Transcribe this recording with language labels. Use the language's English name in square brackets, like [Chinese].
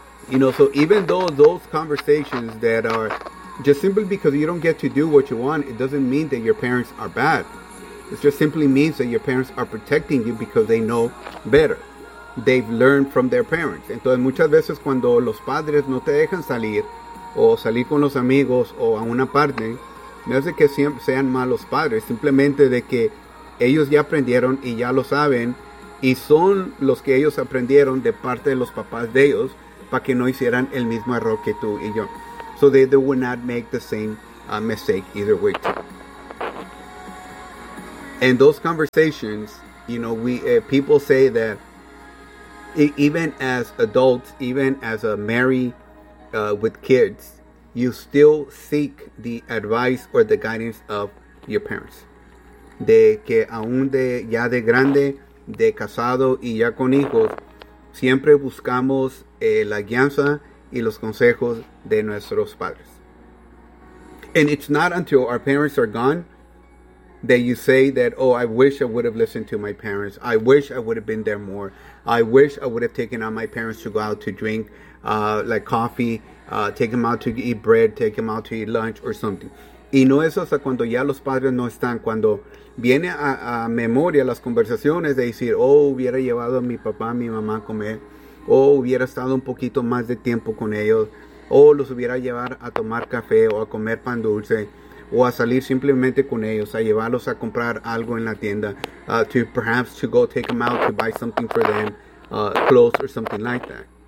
[English] You know, so even though those conversations that are just simply because you don't get to do what you want, it doesn't mean that your parents are bad. It just simply means that your parents are protecting you because they know better. They've learned from their parents. [Spanish] Entonces muchas veces cuando los padres no te dejan salir o salir con los amigos o a una parte, no es de que sean malos padres, simplemente de que ellos ya aprendieron y ya lo saben, y son los que ellos aprendieron de parte de los papás de ellos para que no hicieran el mismo error que tú y yo. [English] So they would not make the same mistake either way. And those conversations, you know, we people say that even as adults, even as a married with kids, you still seek the advice or the guidance of your parents. [Spanish] De que aún de ya de grande, de casado y ya con hijos, siempre buscamos la guianza y los consejos de nuestros padres. [English] And it's not until our parents are gone that you say that, oh, I wish I would have listened to my parents. I wish I would have been there more. I wish I would have taken out my parents to go out to drink, like coffee, take them out to eat bread, take them out to eat lunch or something. [Spanish] Y no es hasta cuando ya los padres no están, cuando viene a memoria las conversaciones de decir, oh, hubiera llevado a mi papá, a mi mamá a comer, oh, hubiera estado un poquito más de tiempo con ellos, oh, los hubiera llevado a tomar café o a comer pan dulce, o a salir simplemente con ellos, a llevarlos a comprar algo en la tienda, [English] to perhaps to go take them out to buy something for them, clothes or something like that.